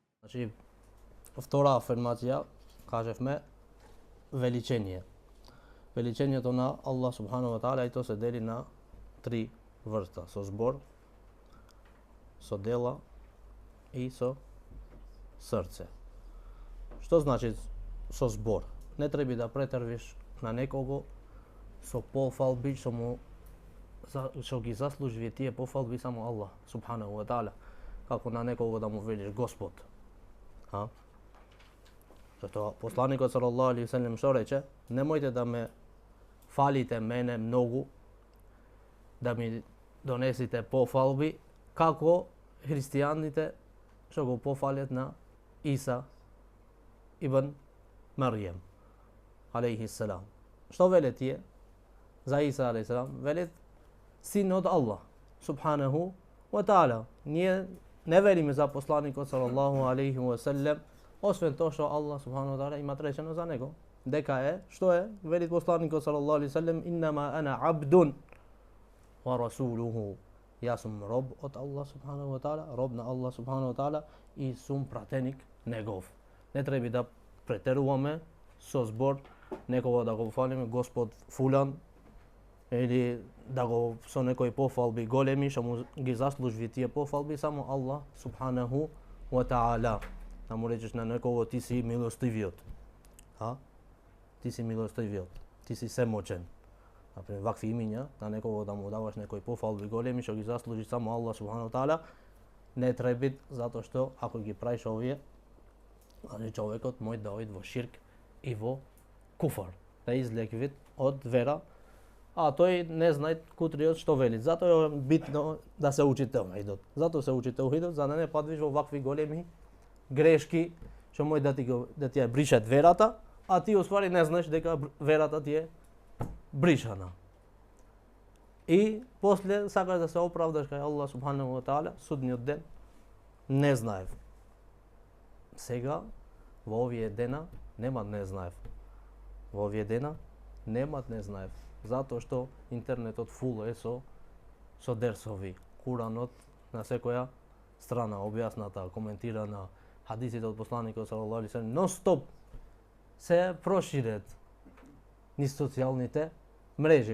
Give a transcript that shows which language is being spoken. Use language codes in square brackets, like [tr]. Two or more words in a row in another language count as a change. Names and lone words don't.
[mk] Znači, втора афирмация кажевме величение. Величението на Аллах [ar] سبحانه وتعالى [mk] и то се дели на три врста: со збор, со дела и со срце. Што значи со збор? Не треба да претрвиш на некого со пофалби што ги заслужи тие пофалби само Аллах [ar] سبحانه وتعالى, [mk] како на некого да му велиш Господ. Зато посланикот [ar] صلى الله عليه وسلم [mk] што рече: немојте да ме фалите мене многу, да ми донесите пофалби, како христијаните што го пофалят на Иса ибн Маријем [ar] عليه السلام. [mk] Што веле тие за Иса [ar] عليه السلام? [mk] Велет син од Аллах [ar] سبحانه وتعالى. [mk] Ние не велиме за посланикот [ar] صلى الله عليه وسلم, [mk] освен тоа што Аллах [ar] سبحانه وتعالى [mk] има речено за него. Дека е, што е? Велит посланикот [ar] صلى الله عليه وسلم: إنما أنا عبد ورسوله. [mk] Јас сум роб од Аллах [ar] سبحانه وتعالى, [mk] роб на Аллах [ar] سبحانه وتعالى [mk] и сум пратеник негов. Не треба да претеруваме со збор некого да го фалиме Господ фулан, или да го со некои пофалби големи што му ги заслужи тие пофалби само Аллах [ar] سبحانه وتعالى. [mk] Да му речеш на некого: ти си милостивиот. Ти си милостивиот. Ти си семочен. Например, вакви имиња на некого да му даваш некои пофалби големи што ги заслужи само Аллах [ar] سبحانه وتعالى, [mk] не треба, затоа што ако ги правиш овие, човекот може да оди во ширк и во куфар, да излегви од вера, а тој не знае кутриот што вели. Затоа е битно да се учи таухидот. Затоа се учи таухидот, за да не паднеш во вакви големи грешки што може да ти ја бришат верата, а ти уствари не знаеш дека верата ти е бришана. И после сакаш да се оправдаш кај Аллах [ar] سبحانه وتعالى [mk] судниот ден. Не знаев. Сега во овие дена немат не знаев. Во овие дена немат не знаев. Затоа што интернетот фул е со дерсови. Куранот на секоја страна објасната, коментирана, хадисите од посланикот [ar] صلى الله عليه وسلم [mk] нон стоп се проширет низ социјалните мрежи.